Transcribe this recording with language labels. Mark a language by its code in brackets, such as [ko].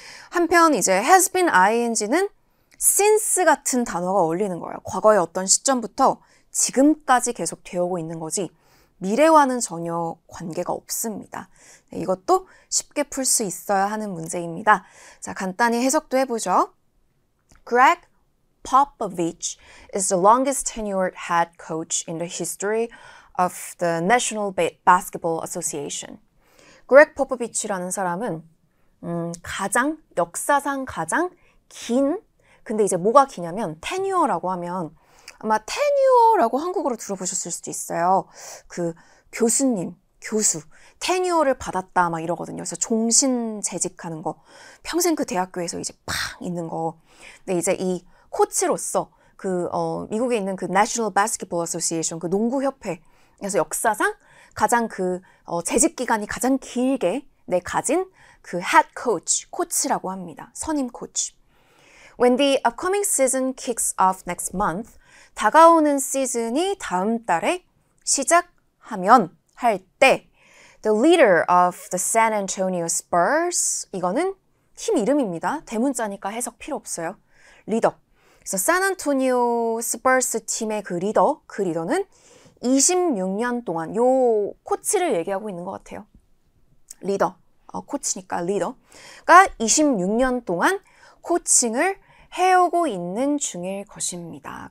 [ko] 한편 이제 [en] has been ing [ko] 는 since 같은 단어가 어울리는 거예요. 과거의 어떤 시점부터 지금까지 계속 되어오고 있는 거지 미래와는 전혀 관계가 없습니다. 네, 이것도 쉽게 풀 수 있어야 하는 문제입니다. 자, 간단히 해석도 해보죠. [en] Greg Popovich is the longest tenured head coach in the history of the National Basketball Association. [ko] Greg Popovich라는 사람은 역사상 가장 긴, 근데 이제 뭐가 기냐면 tenure라고 하면 아마 테뉴어라고 한국어로 들어보셨을 수도 있어요. 그 교수님, 교수, 테뉴어를 받았다 막 이러거든요. 그래서 종신 재직하는 거, 평생 그 대학교에서 이제 팡 있는 거. 근데 이제 이 코치로서 미국에 있는 그 National Basketball Association, 그 농구협회에서 역사상 가장 재직 기간이 가장 길게 가진 그 head coach, 코치라고 합니다. 선임 코치. [en] When the upcoming season kicks off next month, [ko] 다가오는 시즌이 다음 달에 시작하면 할 때 [en] The leader of the San Antonio Spurs [ko] 이거는 팀 이름입니다. 대문자니까 해석 필요 없어요. 리더. 그래서 샌안토니오 스퍼스 팀의 그 리더는 26년 동안 요 코치를 얘기하고 있는 것 같아요. 리더. 코치니까 리더가 26년 동안 코칭을 해오고 있는 중일 것입니다.